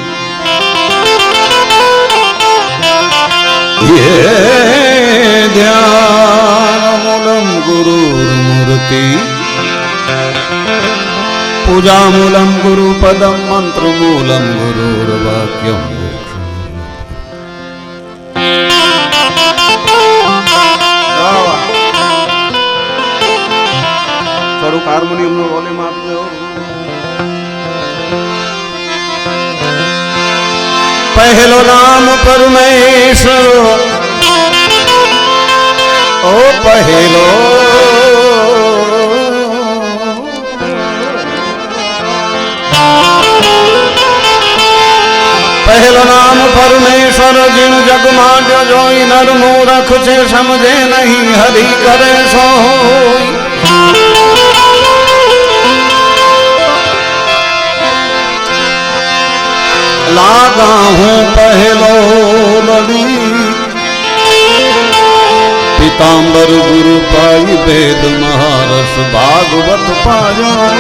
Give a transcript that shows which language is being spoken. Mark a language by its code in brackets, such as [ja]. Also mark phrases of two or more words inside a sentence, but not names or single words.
[sa] ये ध्यानमूलं गुरुर्मूर्ति, पूजामूलं गुरुपदं, मंत्रमूलं गुरुर्वाक्यम्. [gu] થોડુંક હાર્મોનિયમનો વોલ્યુમ આપજો. પહેલો નામ પરમેશ્વર, ઓ પહેલો પહેલો નામ પરમેશ્વર. જીણ જગમાં જોઈ નર મૂરખ છે, સમજે નહીં હરિ કરે સોય. [hi] लागा हूँ पहलो लड़ी, पीताम्बर गुरु पाई वेद महारस, भागवत पायो